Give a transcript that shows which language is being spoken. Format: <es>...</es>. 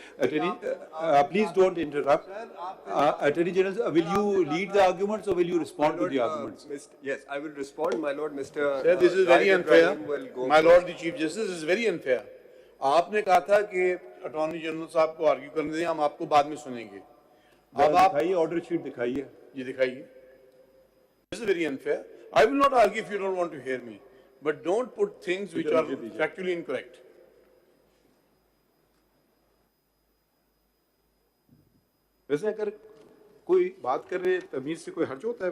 <en>Attorney please don't interrupt. Attorney general, will you lead the arguments और will you respond to the arguments? Yes, I will respond, my lord. Mr. Sir, this is very unfair. will go My lord, the chief justice, this is very unfair.</en> <hi>आपने कहा था कि attorney general साहब को argue करने दें, हम आपको बाद में सुनेंगे। अब आप दिखाइए, ऑर्डर शीट दिखाइए। ये दिखाइए।</hi> <en>This is very unfair. I will not argue if you don't want to hear me, but don't put things which are factually incorrect.</en> <hi>वैसे अगर कोई बात कर रहे तमीज से कोई हर्ज होता है?</hi>